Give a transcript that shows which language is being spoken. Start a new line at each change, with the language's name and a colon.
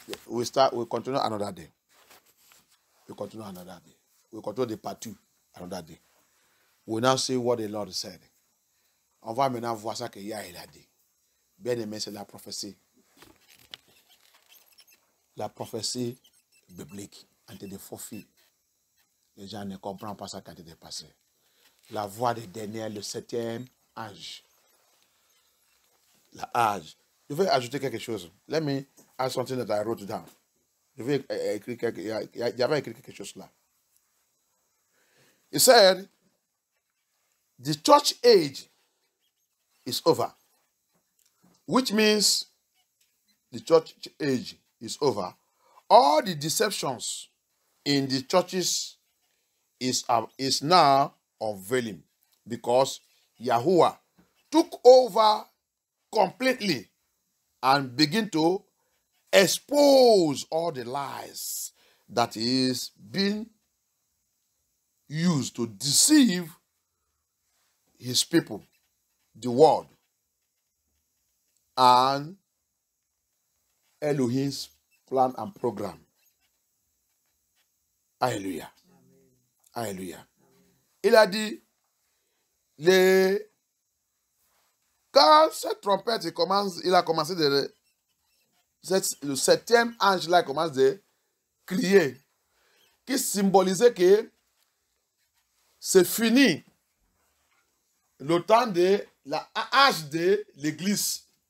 English: We'll continue another day. We'll continue another day. We'll continue the part 2 another day. We'll now see what the Lord said.
French: On va maintenant voir ça que Yah il a dit. Bien aimé, c'est la prophétie. La prophétie biblique entre des faux filles. Les gens ne comprennent pas ça quand il est passé. La voix des derniers, le 7e âge. La âge. Je vais ajouter quelque chose.
English: Let me add something that I wrote down.
French: Je vais écrire j'avais écrit quelque chose là.
English: He said, the church age is over. Which means the church age is over. All the deceptions in the churches is now unveiling because Yahuwah took over completely and begin to expose all the lies that is being used to deceive his people, the world, and Elohim's plan and program. Alléluia. Alléluia.
French: Il a dit, quand cette trompette il a commencé le 7e ange là commence de crier, qui symbolisait que c'est fini le temps de l'âge de l'église.